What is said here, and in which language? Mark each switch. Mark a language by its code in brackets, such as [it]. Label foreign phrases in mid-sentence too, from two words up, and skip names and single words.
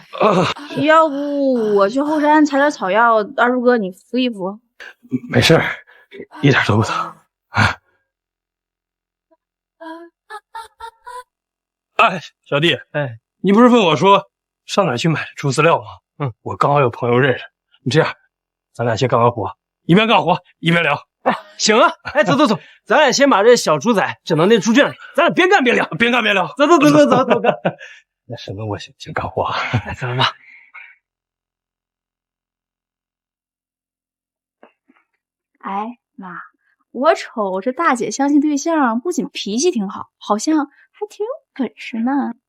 [zh] 要不我去後山採點草藥，二柱哥你扶一扶。沒事，一點都不疼。哎，小弟，哎，你不是問我說上哪兒去買豬飼料嗎？我剛好有朋友認識。你這樣，咱倆先幹完活，一邊幹活一邊聊。哎，行啊，哎，走，咱俩先把这小猪仔整到那猪圈里，咱俩边干边聊，边干边聊。走干。那什么，我先干活。来，咱们吧。哎妈，我瞅这大姐相亲对象不仅脾气挺好，好像还挺有本事呢。